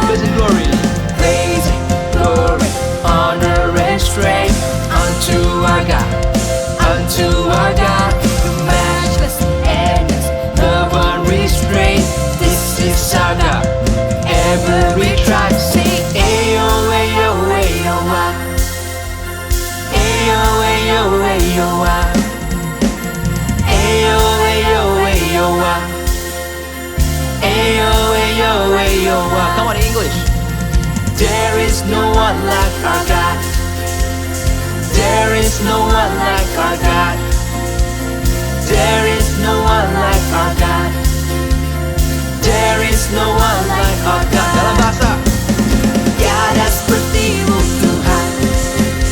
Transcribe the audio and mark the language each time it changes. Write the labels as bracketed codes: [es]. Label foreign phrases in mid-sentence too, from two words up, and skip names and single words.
[en] praise and glory. Praise, glory, honor and strength unto our God, the matchless, endless, love unrestrained. This is our God. Every tribe sing, ayo, ayo, ayo, ah. Ayo, ayo, ayo, ah. Ayo, ayo, ayo, ah. Ayo, ayo, ayo, ah. Come on, in English. There is no one like our God. There is no one like our God. There is no one like our God. There is no one like our God. [ms] Dalam bahasa. Tiada seperti-Mu Tuhan.